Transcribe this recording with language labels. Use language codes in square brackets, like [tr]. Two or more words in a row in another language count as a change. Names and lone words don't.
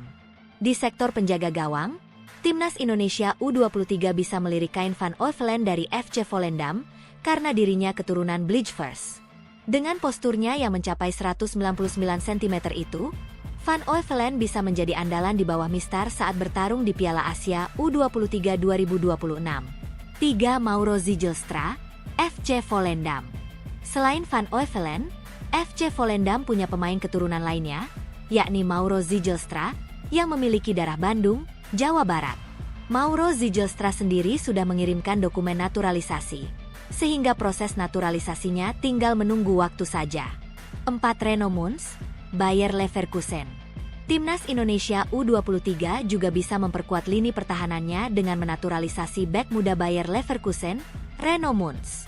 [id] Di sektor penjaga gawang, timnas Indonesia U23 bisa melirik Kain van Oevelen dari FC Volendam karena dirinya keturunan Blijvers. Dengan posturnya yang mencapai 199 cm itu, Van Oevelen bisa menjadi andalan di bawah Mistar saat bertarung di Piala Asia U23 2026. 3. Mauro Zijlstra, FC Volendam. Selain Van Oevelen, FC Volendam punya pemain keturunan lainnya, yakni Mauro Zijlstra, yang memiliki darah Bandung, Jawa Barat. Mauro Zijlstra sendiri sudah mengirimkan dokumen naturalisasi, sehingga proses naturalisasinya tinggal menunggu waktu saja. 4. Reno Muns, Bayer Leverkusen. Timnas Indonesia U23 juga bisa memperkuat lini pertahanannya dengan menaturalisasi bek muda Bayer Leverkusen, Reno Muns.